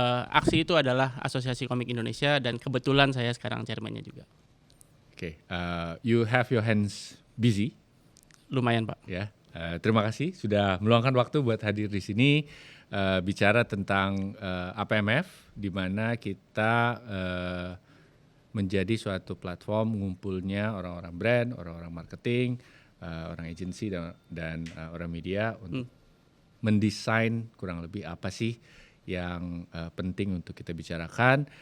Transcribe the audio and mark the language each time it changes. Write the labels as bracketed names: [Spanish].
[Indonesian] Aksi itu adalah Asosiasi Komik Indonesia dan kebetulan saya sekarang chairman-nya juga. [English] Okay, you have your hands busy. [Indonesian] Lumayan Pak. Ya, terima kasih sudah meluangkan waktu buat hadir di sini bicara tentang APMF, di mana kita menjadi suatu platform ngumpulnya orang-orang brand, orang-orang marketing, orang agensi dan orang media untuk mendesain kurang lebih apa sih yang penting untuk kita bicarakan.